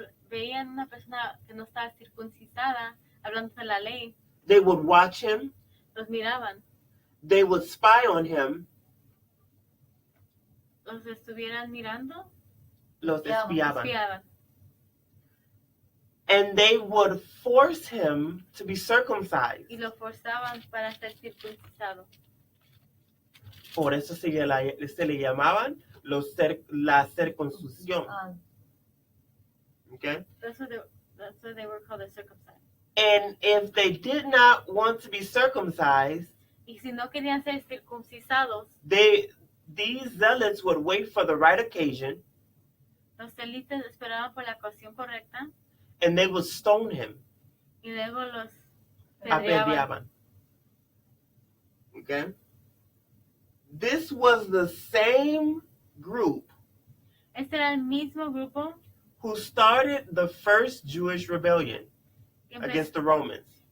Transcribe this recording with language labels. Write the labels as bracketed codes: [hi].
[es] Veían una persona que no está circuncisada hablando de la ley, [en] they would watch him, [es] los miraban, [en] they would spy on him, [es] los estuvieran mirando, los espiaban, espiaban. [en] and they would force him to be circumcised. [es] Y lo forzaban para ser circuncisado. Por eso se le llamaban la circuncisión. Okay? [en] That's what they were called, the circumcised. And if they did not want to be circumcised, [es] Y si no querían ser circuncisados, [en] these zealots would wait for the right occasion, [es] los celitas esperaban por la ocasión correcta [en] and they would stone him. [es] y luego los Apedreaban. Okay? [en] This was the same group [es] Este era el mismo grupo [en] who started the first Jewish rebellion against the Romans.